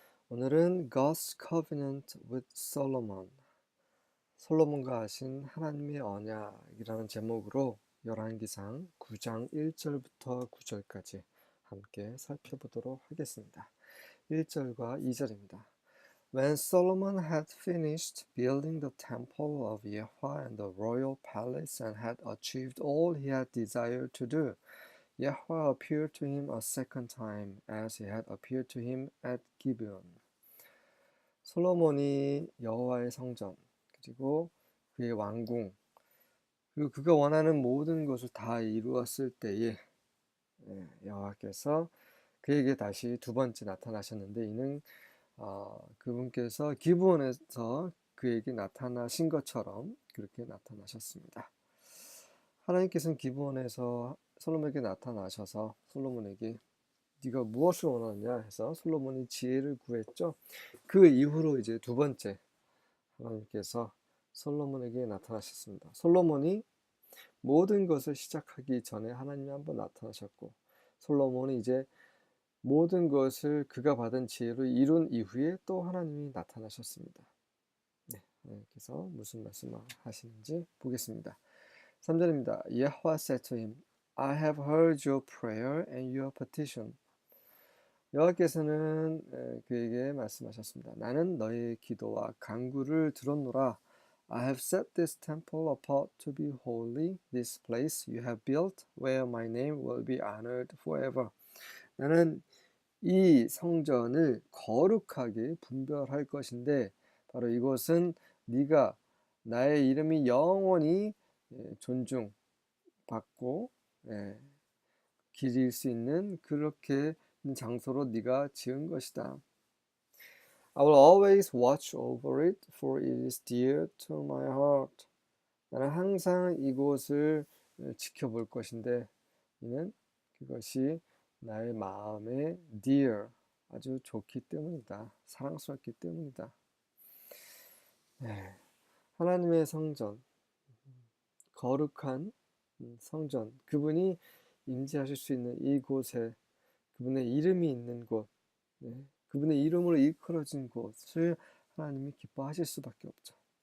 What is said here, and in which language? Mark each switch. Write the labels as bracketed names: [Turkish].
[Korean] 오늘은 [English] God's Covenant with Solomon, [Korean] 솔로몬과 하신 하나님의 언약이라는 제목으로 열왕기상 9장 1절부터 9절까지 함께 살펴보도록 하겠습니다. 1절과 2절입니다. [English] When Solomon had finished building the temple of Yahweh and the royal palace and had achieved all he had desired to do, Yahweh appeared to him a second time, as he had appeared to him at Gibeon. [Korean] 솔로몬이 여호와의 성전, 그리고 그의 왕궁, 그리고 그가 원하는 모든 것을 다 이루었을 때에 여호와께서 그에게 다시 두 번째 나타나셨는데 이는 그분께서 기브온에서 그에게 나타나신 것처럼 그렇게 나타나셨습니다. 하나님께서는 기브온에서 솔로몬에게 나타나셔서 솔로몬에게 네가 무엇을 원하느냐 해서 솔로몬이 지혜를 구했죠. 그 이후로 이제 두 번째 하나님께서 솔로몬에게 나타나셨습니다. 솔로몬이 모든 것을 시작하기 전에 하나님이 한번 나타나셨고, 솔로몬이 이제 모든 것을 그가 받은 지혜로 이룬 이후에 또 하나님이 나타나셨습니다. 네, 하나님께서 무슨 말씀을 하시는지 보겠습니다. 3절입니다. [English] Yahweh said to him, I have heard your prayer and your petition. [Korean] 여호와께서는 그에게 말씀하셨습니다. 나는 너의 기도와 간구를 들었노라. [English] I have set this temple apart to be holy, this place you have built, where my name will be honored forever. [Korean] 나는 이 성전을 거룩하게 분별할 것인데 바로 이곳은 네가 나의 이름이 영원히 존중받고 기릴 수 있는 그렇게 장소로 네가 지은 것이다. [English] I will always watch over it, for it is dear to my heart. [Korean] 나는 항상 이곳을 지켜볼 것인데 이는 그것이 나의 마음에 dear, 아주 좋기 때문이다. 사랑스럽기 때문이다. 네. 하나님의 성전, 거룩한 성전, 그분이 임재하실 수 있는 이곳에 그분의 이름이 있는 곳, 그분의 이름으로 일컬어진 곳을 하나님이 기뻐하실 수밖에 없죠.